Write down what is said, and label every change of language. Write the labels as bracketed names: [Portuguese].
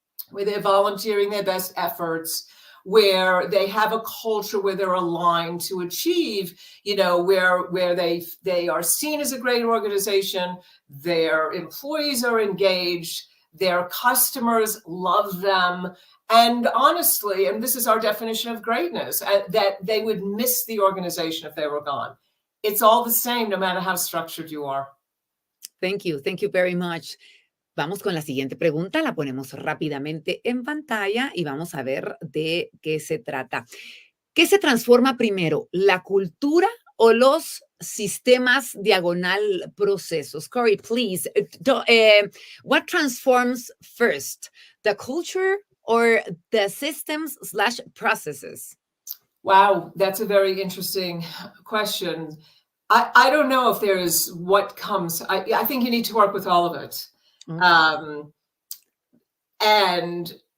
[English] Where they're volunteering their best efforts, where they have a culture where they're aligned to achieve, where they are seen as a great organization, their employees are engaged, their customers love them. And honestly, and this is our definition of greatness, that they would miss the organization if they were gone. It's all the same, no matter how structured you are. Thank you. Thank you very much. [Spanish] Vamos con la siguiente pregunta, la ponemos rápidamente en pantalla y vamos a ver de qué se trata. ¿Qué se transforma primero, la cultura o los sistemas diagonal procesos? [English] Corey, please, what transforms first, the culture or the systems/processes? Wow, that's a very interesting question. I don't know if there's what comes. I think you need to work with all of it. Okay. And